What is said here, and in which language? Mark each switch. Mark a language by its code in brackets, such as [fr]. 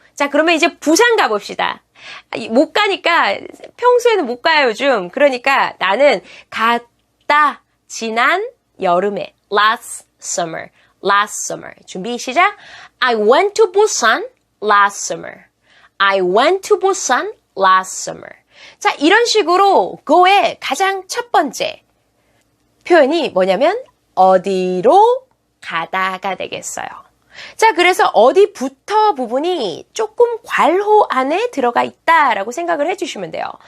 [ko] 자, 그러면 이제 부산 가봅시다. 못 가니까 평소에는 못 가요, 요즘. 그러니까 나는 갔다 지난 여름에 [en] last summer. last summer. [ko] 준비 시작. [en] I went to Busan last summer. I went to Busan last summer. [ko] 자, 이런 식으로 go의 가장 첫 번째 표현이 뭐냐면 어디로 가다가 되겠어요. 자, 그래서 어디부터 부분이 조금 괄호 안에 들어가 있다라고 생각을 해주시면 돼요.